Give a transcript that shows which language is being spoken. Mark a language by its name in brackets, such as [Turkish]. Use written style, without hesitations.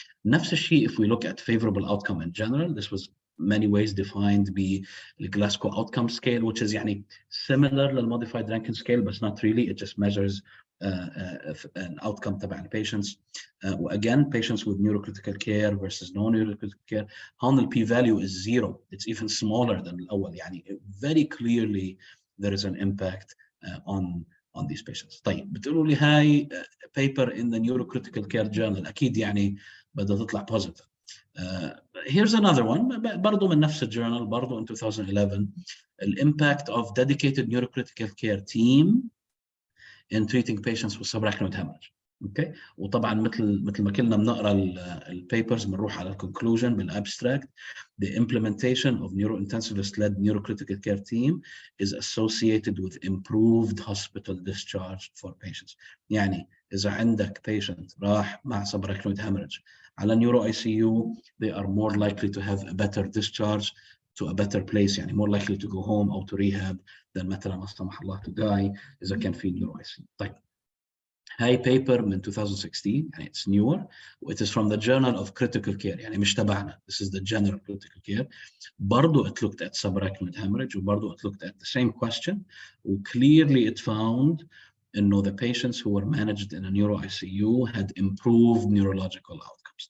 [English] نفس الشيء if we look at favorable outcome in general, this was many ways defined by the Glasgow outcome scale, which is يعني similar للmodified Rankin scale, but not really. It just measures an outcome تبع patients. Again, patients with neurocritical care versus no neurocritical care, هون the p-value is 0. It's even smaller than الأول. يعني very clearly there is an impact on these patients. [Arabic] طيب بتقولوا لي هاي [English] paper in the neurocritical care journal [Arabic] أكيد يعني بدها تطلع positive. [English] Here's another one [Arabic] برضو من نفس الجورنال برضو [English] in 2011, the impact of dedicated neurocritical care team in treating patients with subarachnoid hemorrhage. Okay. [Arabic] وطبعا مثل ما كلنا بنقرا البيبرز بنروح على الكونكلوجن بالابستراكت. [English] The implementation of neurointensivist-led neurocritical care team is associated with improved hospital discharge for patients. يعني إذا عندك patient راح مع subarachnoid hemorrhage على neuro ICU, they are more likely to have a better discharge to a better place, يعني more likely to go home أو to rehab than [Arabic] مثلا لا سمح الله [English] to die إذا كان في neuro ICU. [Arabic] طيب هاي paper من 2016 يعني [English] it's newer. It is from the Journal of Critical Care [Arabic] يعني مش تبعنا. [English] This is the General Critical Care. برضو it looked at subarachnoid hemorrhage وبرضو it looked at the same question. Clearly it found إنه the patients who were managed in a neuro ICU had improved neurological outcomes.